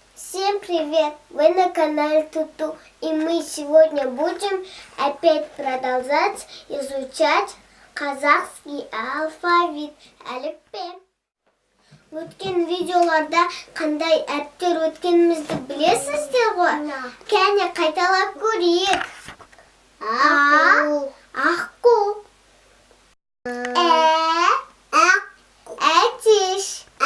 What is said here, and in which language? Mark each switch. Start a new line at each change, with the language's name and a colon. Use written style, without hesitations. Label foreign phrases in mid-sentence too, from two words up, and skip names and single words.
Russian: Всем привет! Вы на канале Туту, и мы сегодня будем опять продолжать изучать казахский алфавит әліппе.
Kazakh: Өткен видеоларда қандай әріптер өткенімізді білесіздер ғой? Кәне қайталап көрейік. Аққу, әтеш,